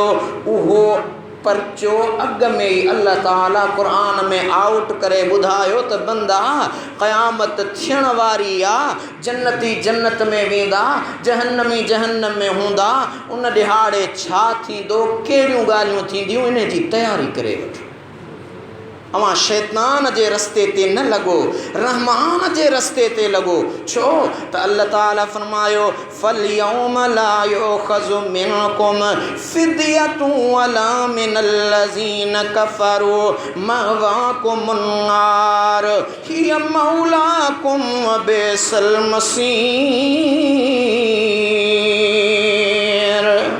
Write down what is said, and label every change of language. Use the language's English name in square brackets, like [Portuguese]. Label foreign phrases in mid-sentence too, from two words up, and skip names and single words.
[Sindhi] उहो परचो अॻ में ई अल्लाह ताला क़ुरान में आउट करे ॿुधायो त बंदा क़यामत थियण वारी आहे जन्नती जन्नत में वेंदा जहन्नमी जहन्नम में हूंदा। उन ॾिहाड़े छा थींदो कहिड़ियूं ॻाल्हियूं थींदियूं इन जी तयारी करे वठो। अव्हां शैतान जे रस्ते ते न लॻो रहमान जे रस्ते ते लॻो छो त अल्लाह ताला फरमायो [Arabic] فاليوم لا يؤخذ منكم فدية ولا من الذين كفروا مأواكم النار هي مولاكم وبئس المصير.